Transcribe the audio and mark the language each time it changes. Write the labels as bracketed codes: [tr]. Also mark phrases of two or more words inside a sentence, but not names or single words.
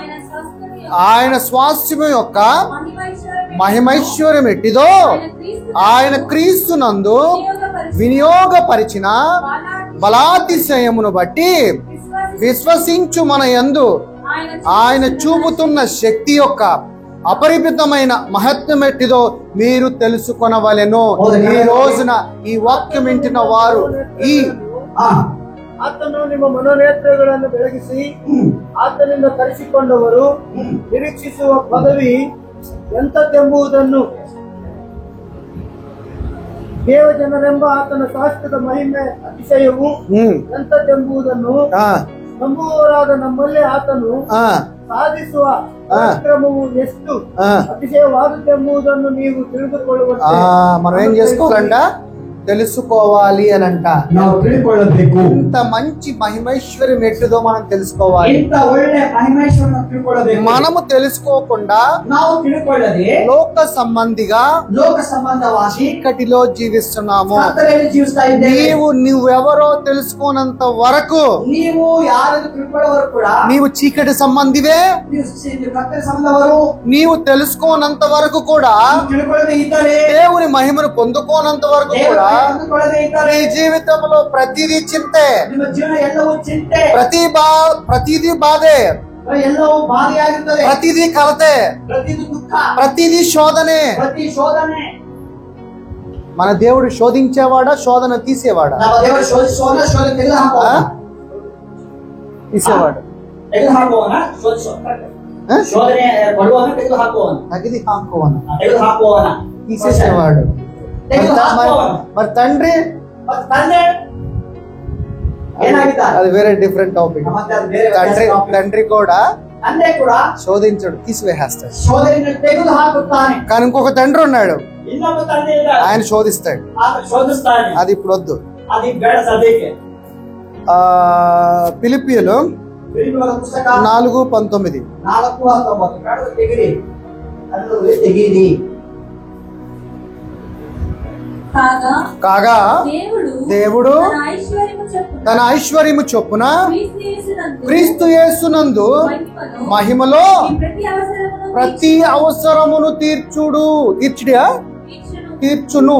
[te] ఆయన స్వాస్థ్యం యొక్క మహిమైశ్వర్యం ఎట్టిదో ఆయన క్రీస్తునందు వినియోగపరిచిన బలాతిశయమును బట్టి విశ్వసించు మన యందు ఆయన చూపుతున్న శక్తి యొక్క అపరిమితమైన మహత్వం ఎట్టిదో మీరు తెలుసుకొనవలెను. ఈ రోజున ఈ వాక్యం వింటున్న వారు [kn] ಆತನು ನಿಮ್ಮ ಮನೋನೇತ್ರಗಳನ್ನು ಬೆಳಗಿಸಿ ಆತನಿಂದ ಕರೆಸಿಕೊಂಡವರು ನಿರೀಕ್ಷಿಸುವ ಪದವಿ ಎಂಥದ್ದೆಂಬುದನ್ನು ದೇವಜನರೆಂಬ ಆತನ ಶಾಸ್ತ್ರದ ಮಹಿಮೆ ಅತಿಶಯವು ಎಂಥದ್ದೆಂಬುದನ್ನು ನಂಬುವವರಾದ ನಮ್ಮಲ್ಲೇ ಆತನು ಸಾಧಿಸುವ ಕಾರ್ಯಕ್ರಮವು ಎಷ್ಟು ಅತಿಶಯವಾದುದೆಂಬುದನ್ನು ನೀವು ತಿಳಿದುಕೊಳ್ಳುವಂತೆ [te] మనం ఏం చేసుకోవాలంట? తెలుసుకోవాలి అని అంట. [kn] ನಾವು ತಿಳ್ಕೊಳ್ಳಬೇಕು. [te] ఇంత మంచి మహిమైశ్వర్యం ఎట్టుదో మనం తెలుసుకోవాలి. [kn] ఇంత ಒಳ್ಳೆ ಮಹಿಮೇಶ್ವರನ ತಿಳ್ಕೊಳ್ಳಬೇಕು. [te] మనము తెలుసుకోకుండా [kn] ನಾವು ತಿಳ್ಕೊಳ್ಳದೆ [te] లోక సంబంధిగా [kn] ಲೋಕ ಸಂಬಂಧವಾಗಿ [te] చీకటిలో జీవిస్తున్నాము. [kn] ಕತ್ತಲೆಯಲ್ಲಿ ಜೀವಿಸ್ತಾ ಇದ್ದೇವೆ. [te] నువ్వెవరో తెలుసుకోనంత వరకు [kn] ನೀವು ಯಾರನ್ನು ತಿಳ್ಕೊಳ್ಳೋರು ಕೂಡ [te] నీవు చీకటి సంబంధివే. [kn] ನೀವು ಕತ್ತಲೆ ಸಂಬಂಧವರು [te] నీవు తెలుసుకోనంత వరకు కూడా, [kn] ತಿಳ್ಕೊಳ್ಳದೆ ಇದ್ದಾರೆ, [te] దేవుని మహిమను పొందుకోనంత వరకు కూడా [kn] ತಿಳ್ಕೊಳ್ಳದೆ ಇದ್ದಾರೆ. [te] నీ జీవితంలో ప్రతిదీ చింతే, [kn] ನಿಮ್ಮ ಜೀವನ ಎಲ್ಲವೂ ಚಿಂತೆ, [te] ప్రతిదీ బాధే, [kn] ಎಲ್ಲವೂ ಬಾಧೆಯಾಗಿರ್ತದೆ, [te] ప్రతిదీ కలతే, [kn] ಪ್ರತಿದು ದುಃಖ, [te] ప్రతిదీ శోధనే. [kn] ಪ್ರತಿ ಶೋಧನೆ. [te] మన దేవుడు శోధించేవాడా, శోధన తీసేవాడా? [kn] ನಮ್ಮ ದೇವರು ಶೋಧಿಸುವವನ, ಶೋಧನೆ ತೆಗೆದು ಹಾಕುವವನ, [te] తీసేవాడు. [kn] ತೆಗೆದು ಹಾಕುವವನ, ಶೋಧನೆ ಕೊಡುವವನ, ತೆಗೆದು ಹಾಕುವವನ, ತೆಗೆದು ಹಾಕುವವನ, ತೆಗೆದು ಹಾಕುವವನ, [te] తీసేసేవాడు. మరి తండ్రి [kn] ಮತ್ತು ತಂದೆ ಏನಾಗಿದ್ದಾರೆ? [te] అది వేరే [en] different topic. [kn] ಮತ್ತೆ ಅದು ಬೇರೆ [te] తండ్రి కూడా [kn] ತಂದೆ ಕೂಡ [te] శోధించడు, తీసివేస్తాడు. [kn] ಶೋಧನೆಯನ್ನು ತೆಗೆದು ಹಾಕುತ್ತಾನೆ. [te] కానీ ఇంకొక తండ్రి ఉన్నాడు, [kn] ಇನ್ನೊಬ್ಬ ತಂದೆ ಇದ್ದಾನೆ, [te] ఆయన శోధిస్తాడు. [kn] ಆತ ಶೋಧಿಸ್ತಾನೆ. [te] అది ఇప్పుడు వద్దు. [kn] అది ಬೇಡ ಸದ್ಯಕ್ಕೆ. [te] ఫిలిప్పీయులు [kn] ಫಿಲಿಪ್ಪೀಯರ ಪುಸ್ತಕ 4:19. 4:19 ಬೇಡ ತೆಗಿರಿ, ಅದನ್ನು ತೆಗೀರಿ. [te] కాగా దేవుడు తన ఐశ్వర్యము చొప్పున క్రీస్తు యేసునందు మహిమలో ప్రతి అవసరమును తీర్చును.